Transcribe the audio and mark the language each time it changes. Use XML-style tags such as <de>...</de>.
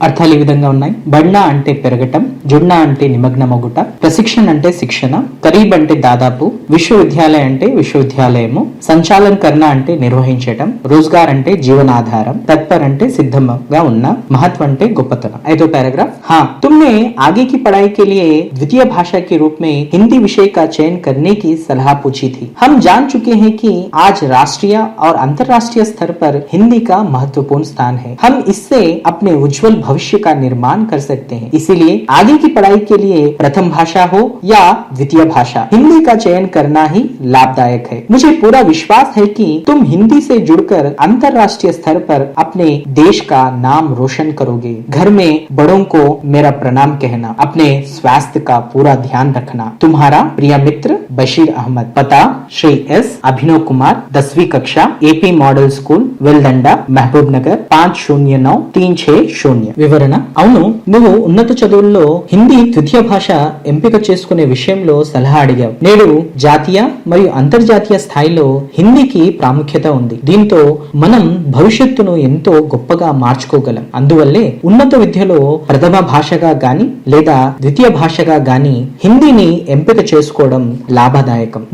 <te>అర్థాలు ఈ విధంగా ఉన్నాయి. బడ్నా అంటే పెరగటం, జుడ్నా అంటే నిమగ్నమగుట, ప్రశిక్షణ అంటే శిక్షణ, కరీబ్ అంటే దాదాపు, విశ్వవిద్యాలయం అంటే విశ్వవిద్యాలయము, సంచాలన్ కర్ణ అంటే నిర్వహించటం, రోజ్గార్ అంటే జీవనాధారం, తత్పర్ అంటే సిద్ధంగా ఉన్న, महत्व అంటే గొప్పతనం.</te> <hi>5వ पैराग्राफ. हाँ, तुमने आगे की पढ़ाई के लिए द्वितीय भाषा के रूप में हिंदी विषय का चयन करने की सलाह पूछी थी. हम जान चुके हैं कि आज राष्ट्रीय और अंतर्राष्ट्रीय स्तर पर हिंदी का महत्वपूर्ण स्थान है. हम इससे अपने उज्जवल भविष्य का निर्माण कर सकते हैं. इसीलिए आगे की पढ़ाई के लिए प्रथम भाषा हो या द्वितीय भाषा, हिंदी का चयन करना ही लाभदायक है. मुझे पूरा विश्वास है कि तुम हिंदी से जुड़कर अंतर्राष्ट्रीय स्तर पर अपने देश का नाम रोशन करोगे. घर में बड़ों को मेरा प्रणाम कहना. अपने स्वास्थ्य का पूरा ध्यान रखना. तुम्हारा प्रिय मित्र बशीर अहमद. पता श्री एस अभिनव कुमार, 10वीं कक्षा, AP model school, వెల్దండా, Mahabub Nagar, 509360.</hi> <te>వివరణ. అవును, నువ్వు ఉన్నత చదువుల్లో హిందీ ద్వితీయ భాష ఎంపిక చేసుకునే విషయంలో సలహా అడిగావు. నేడు జాతీయ మరియు అంతర్జాతీయ స్థాయిలో హిందీకి ప్రాముఖ్యత ఉంది. దీంతో మనం భవిష్యత్తును ఎంతో గొప్పగా మార్చుకోగలం. అందువల్లే ఉన్నత విద్యలో ప్రథమ భాషగా గాని లేదా ద్వితీయ భాషగా గాని హిందీని ఎంపిక చేసుకోవడం లాభదాయకం.</te>